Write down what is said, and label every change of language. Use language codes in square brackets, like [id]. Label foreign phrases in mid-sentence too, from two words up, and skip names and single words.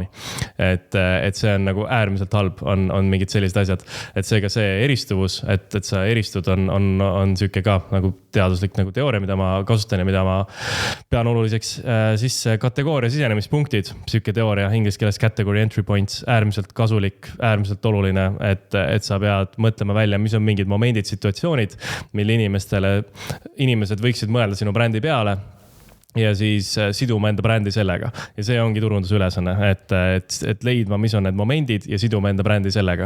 [et] Et see on nagu äärmiselt halb, on mingid sellised asjad. Et seega see eristuvus, et sa eristud on süke ka nagu teaduslik nagu teooria, mida ma kasutan ja mida ma pean oluliseks. Siis kategooria sisenemispunktid, süke teooria, inglise keeles [en] category entry points, [et] äärmiselt kasulik, äärmiselt oluline, et sa pead mõtlema välja, mis on mingid momendid, situatsioonid, mille inimesed võiksid mõelda sinu brändi peale ja siis siduma enda brändi sellega. Ja see ongi turundusülesanne, et leidma, mis on need momendid ja siduma enda brändi sellega.